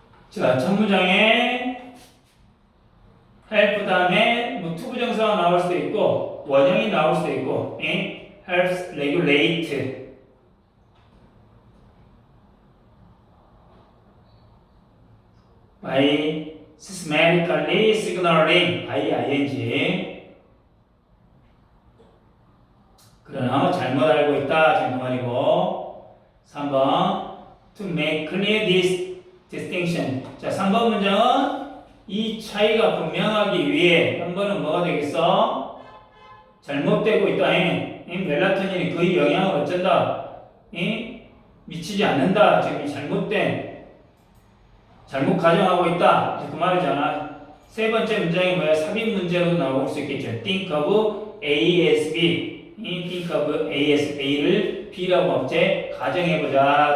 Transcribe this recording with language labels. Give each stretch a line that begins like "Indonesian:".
Korean: 자, 첫 문장에 help 다음에 뭐 투부정사가 나올 수도 있고 원형이 나올 수도 있고
English: helps regulate by systematically signaling by ing.
Korean: 그러나 잘못 알고 있다 지금 그 말이고.
English: 3번 to make clear this distinction.
Korean: 자, 3번 문장은 이 차이가 분명하기 위해 한 번은 뭐가 되겠어? 잘못되고 있다. 멜라토닌이 그 영향을 어쩐다? 미치지 않는다. 지금 잘못 가정하고 있다. 그 말이잖아. 세 번째 문장이 뭐야? 삽입 문제로도 나올 수 있겠죠.
English: Think of A as B. Think of A as
Korean: A를 B라고 업체 가정해보자.